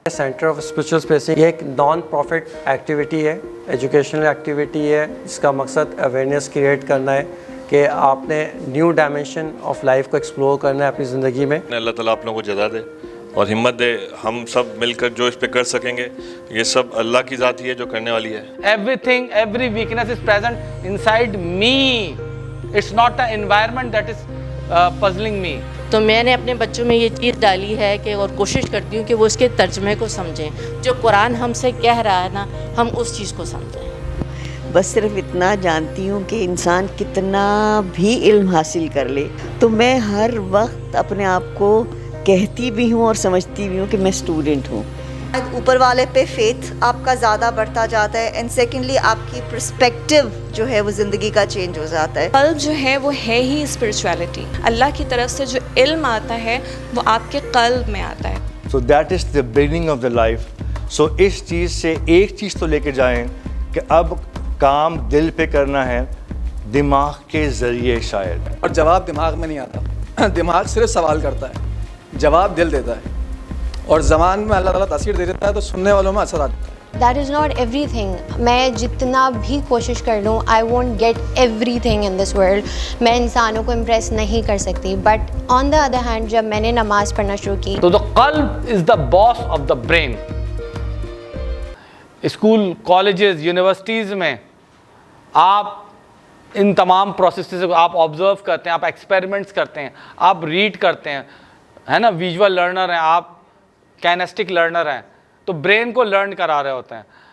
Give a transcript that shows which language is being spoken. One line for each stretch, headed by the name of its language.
Urdu: Centre of spiritual spacing یہ ایک non profit activity ہے, ایجوکیشنل ایکٹیویٹی ہے. اس کا مقصد اویئرنیس کریٹ کرنا ہے کہ آپ نے نیو ڈائمینشن آف لائف کو ایکسپلور کرنا ہے اپنی زندگی میں. اللہ تعالیٰ آپ لوگوں کو جزا دے اور ہمت دے. ہم سب مل کر جو اس پہ کر سکیں گے, یہ سب اللہ کی ذات ہی ہے جو کرنے والی ہے.
English: Everything, every weakness is present inside me. It's not the environment that is puzzling me.
Urdu: تو میں نے اپنے بچوں میں یہ چیز ڈالی ہے کہ اور کوشش کرتی ہوں کہ وہ اس کے ترجمے کو سمجھیں. جو قرآن ہم سے کہہ رہا ہے نا, ہم اس چیز کو سمجھیں. بس صرف اتنا جانتی ہوں کہ انسان کتنا بھی علم حاصل کر لے تو میں ہر وقت اپنے آپ کو کہتی بھی ہوں اور سمجھتی بھی ہوں کہ میں اسٹوڈنٹ ہوں. اوپر والے پہ فیتھ آپ کا زیادہ بڑھتا جاتا ہے, اینڈ سیکنڈلی آپ کی پرسپیکٹیو جو ہے وہ زندگی کا چینج ہو جاتا ہے. قلب جو ہے وہ ہے ہی اسپرچویلٹی. اللہ کی طرف سے جو علم آتا ہے وہ آپ کے قلب میں آتا ہے.
English: So that is the beginning of the life.
Urdu: سو اس چیز سے ایک چیز تو لے کے جائیں کہ اب کام دل پہ کرنا ہے, دماغ کے ذریعے شاید. اور جواب دماغ میں نہیں آتا, دماغ صرف سوال کرتا ہے, جواب دل دیتا ہے, اور زبان میں اللہ تعالیٰ تاثیر دے دیتا ہے تو سننے والوں میں اثر آتا ہے.
English: That is not everything.
Urdu: میں جتنا بھی کوشش کر لوں
English: I won't get everything in this world.
Urdu: میں انسانوں کو امپریس نہیں کر سکتی,
English: but on the other hand
Urdu: جب میں نے نماز پڑھنا شروع کی
English: تو the qalb is the boss of the brain.
Urdu: School, colleges, universities میں آپ ان تمام پروسیسز کو آپ آبزرو کرتے ہیں, آپ ایکسپیریمنٹس کرتے ہیں, آپ ریڈ کرتے ہیں, ہے نا, ویژول لرنر ہیں آپ, کینیسٹک لرنر ہیں, تو برین کو لرن کرا رہے ہوتے ہیں.